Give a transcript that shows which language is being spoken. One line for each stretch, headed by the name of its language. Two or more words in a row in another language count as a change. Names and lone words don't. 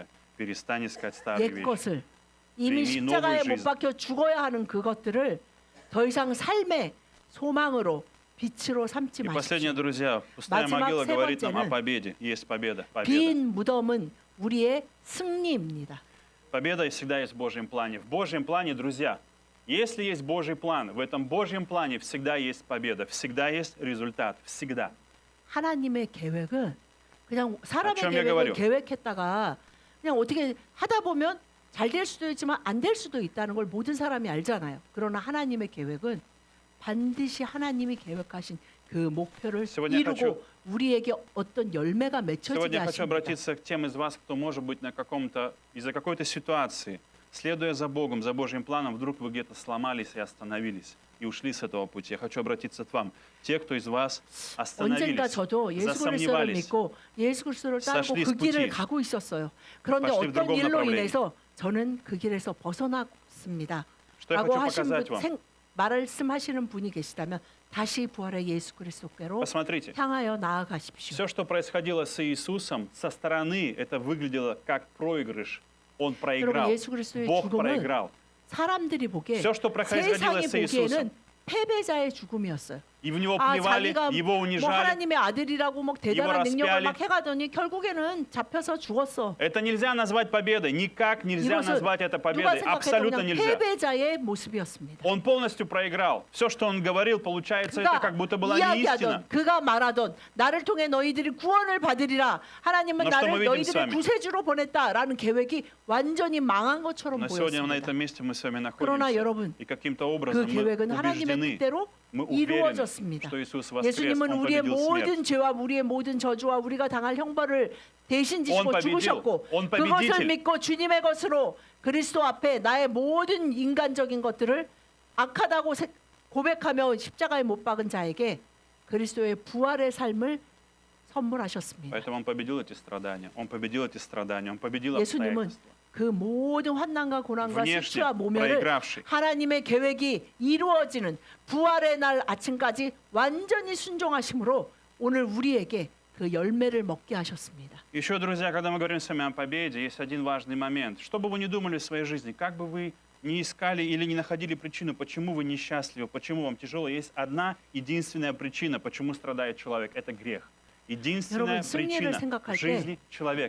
Russian: Перестань искать старые
Korean: 옛
Russian: вещи.
Korean: 것을 이미 이미 십자가에
Russian: новую
Korean: 못
Russian: жизнь.
Korean: 박혀 죽어야 하는 그것들을 더 이상 삶의 소망으로 빛으로 삼지
Russian: И последнее,
Korean: 마십시오.
Russian: друзья, пустая
Korean: 마지막
Russian: могила
Korean: 세
Russian: говорит нам о
Korean: 번째는
Russian: победе. Есть победа. Победа.
Korean: 빈 무덤은 우리의 승리입니다.
Russian: Победа всегда есть в Божьем плане. В Божьем плане, друзья, если есть Божий план, в этом Божьем плане всегда есть победа, всегда есть результат, всегда.
Korean: 하나님의 계획은 그냥 사람의
Russian: чем я
Korean: 계획을
Russian: говорю?
Korean: 계획했다가 그냥 어떻게 하다 보면 잘 될 수도 있지만 안 될 수도 있다는 걸 모든 사람이 알잖아요. 그러나 하나님의 계획은 반드시 하나님이 계획하신 그 목표를
Russian: Сегодня
Korean: 이루고
Russian: хочу-
Korean: 우리에게 어떤 열매가 맺혀지게
Russian: Сегодня я хочу
Korean: 하십니다.
Russian: обратиться к тем из вас, кто, может быть, из-за какой-то ситуации, следуя за Богом, за Божьим планом, вдруг вы где-то сломались и остановились, и ушли с этого пути. Я хочу обратиться к вам. Те, кто из вас
Korean: 언젠가
Russian: остановились,
Korean: 저도 예수 그리스도를
Russian: засомневались,
Korean: 믿고 예수 그리스도를 따르고
Russian: Сошли
Korean: 그
Russian: с
Korean: 길을
Russian: пути.
Korean: 가고 있었어요. 그런데
Russian: Пошли в
Korean: 어떤
Russian: другом
Korean: 일로
Russian: направлении.
Korean: 인해서 저는 그 길에서 벗어났습니다.
Russian: что я
Korean: 라고
Russian: хочу
Korean: 하신
Russian: показать
Korean: 분,
Russian: вам.
Korean: 말씀하시는 분이 계시다면 다시 부활의 예수 그리스도께로
Russian: Посмотрите.
Korean: 향하여 나아가십시오.
Russian: Все, что происходило с Иисусом, со стороны это выглядело как проигрыш. Он проиграл.
Korean: 여러분, 예수 그리스도의
Russian: Бог
Korean: 죽음은
Russian: проиграл.
Korean: 사람들이 보기에
Russian: Все, что происходило
Korean: 세상이
Russian: с Иисусом,
Korean: 보기에는 패배자의 죽음이었어요.
Russian: и в него
Korean: 아,
Russian: плевали,
Korean: 자기가
Russian: его
Korean: 뭐
Russian: унижали.
Korean: 하나님의 아들이라고 뭐 대단한
Russian: его
Korean: 능력을
Russian: распяли.
Korean: 막 해가더니 결국에는 잡혀서 죽었어.
Russian: Это нельзя назвать победой. Никак нельзя
Korean: 이것은
Russian: назвать это
Korean: 누가
Russian: победой.
Korean: 생각해도
Russian: Абсолютно
Korean: 그냥
Russian: нельзя.
Korean: 패배자의 모습이었습니다.
Russian: Он полностью проиграл. Все, что он говорил, получается, это
Korean: 그가
Russian: как будто была не истина.
Korean: 이야기하던 그가 말하던 나를 통해 너희들이 구원을 받으리라. 하나님은
Russian: Но что
Korean: 나를
Russian: мы видим с
Korean: 너희들의
Russian: вами?
Korean: 구세주로 보냈다라는 계획이 완전히 망한 것처럼
Russian: Но сегодня на
Korean: 보였습니다.
Russian: этом месте мы с вами
Korean: 그러나
Russian: находимся.
Korean: 여러분,
Russian: И каким-то
Korean: 그
Russian: образом мы
Korean: 계획은 하나님의
Russian: убеждены,
Korean: 뜻대로
Russian: мы уверены,
Korean: 이루어졌습니다.
Russian: что Иисус воскрес,
Korean: 예수님은
Russian: Он
Korean: 우리의
Russian: победил смерть.
Korean: 모든 죄와 우리의 모든 저주와 우리가 당할 형벌을 대신 지시고
Russian: Он победил.
Korean: 죽으셨고
Russian: Он
Korean: 그것을
Russian: победитель.
Korean: 믿고 주님의 것으로 그리스도 앞에 나의 모든 인간적인 것들을 악하다고 고백하며 십자가에 못 박은 자에게 그리스도의 부활의 삶을 선물하셨습니다.
Russian: Поэтому Он победил эти страдания. Он победил эти страдания. Он победил
Korean: 예수님은
Russian: обстоятельства.
Korean: 그 모든 환난과 고난과
Russian: внешне
Korean: 수치와 모멸을
Russian: проигравший.
Korean: 하나님의 계획이 이루어지는 부활의 날 아침까지 완전히 순종하심으로 오늘 우리에게 그 열매를 먹게 하셨습니다.
Russian: Еще, друзья, когда мы говорим с вами о победе, есть один важный момент. Что бы вы ни думали в своей жизни, как бы вы ни искали или не находили причину, почему вы несчастливы, почему вам тяжело, есть одна единственная причина, почему страдает человек. Это грех. Единственная
Korean: 여러분, 승리를
Russian: причина
Korean: 생각할
Russian: в жизни человека.